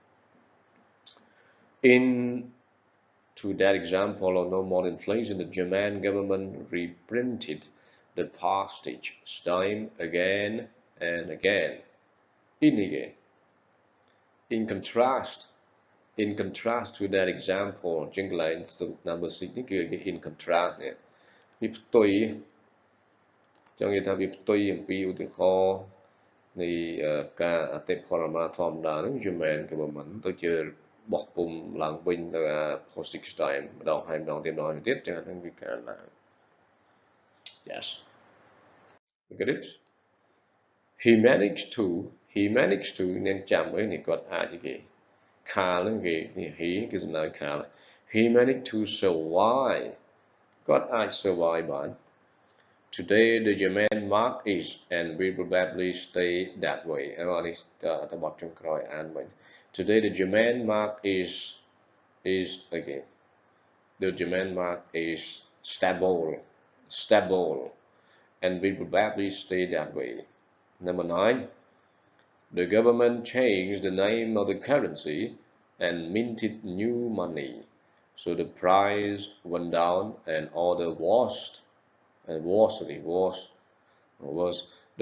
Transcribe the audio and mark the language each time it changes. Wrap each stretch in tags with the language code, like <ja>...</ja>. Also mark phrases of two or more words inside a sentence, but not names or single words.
<en>To that example of no more inflation, the German government reprinted the postage stamp again and again. In contrast to that example, number 6</en> <km>នេះគឺ</km> <en>in contrast</en> <km>នេះវាផ្ទុយចង់និយាយថាវាផ្ទុយអំពីឧទាហរណ៍នៃការអតិផរ ណាធម្មតាហ្នឹង</km> <en>German government</en> <km>ទៅជាបោះពុំឡើងវិញទៅ</km> <en>postage stamp</en> <km>ម្ដងហើយម្ដងទៀតចឹងហ្នឹងវា កើតឡើង</km> <en>Yes look at it he managed to</en> <km>អ្នកចាំអីនេះគាត់អាចគេ Carl ហ្នឹងគេនេះ</km> <en>he</en> <km>គឺសំដៅ Carl</km> <en>he managed to survive</en> <km>គាត់អាច survive បាន</km> <en>Today the German mark is and will probably stay that way</en> <km>នេះតបចុងក្រោយអានវិញ</km> <en>Today the German mark is again the German mark is stable and will probably stay that way. Number 9 the government changed the name of the currency and minted new money so the price went down and order was the</en>